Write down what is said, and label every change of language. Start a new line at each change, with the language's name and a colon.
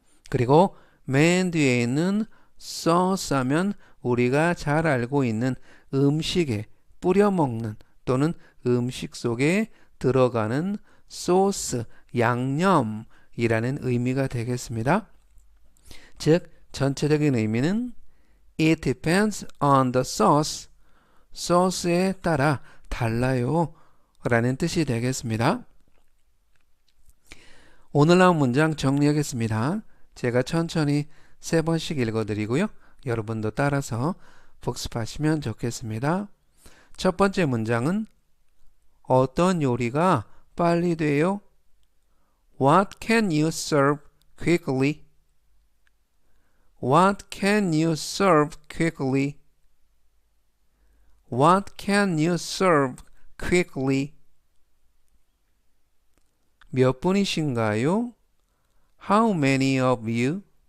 Korean: 그리고 맨 뒤에 있는 sauce 하면 우리가 잘 알고 있는 음식에 뿌려 먹는 또는 음식 속에 들어가는 소스, 양념이라는 의미가 되겠습니다. 즉, 전체적인 의미는
English: It depends on the sauce.
Korean: 소스에 따라 달라요 라는 뜻이 되겠습니다. 오늘 나온 문장 정리하겠습니다. 제가 천천히 3번씩 읽어드리고요. 여러분도 따라서 복습하시면 좋겠습니다. 첫 번째 문장은 어떤 요리가 빨리 돼요?
English: What can you serve quickly? What can you serve quickly? What can you serve quickly?
Korean: 몇 분이신가요?
English: How many of you?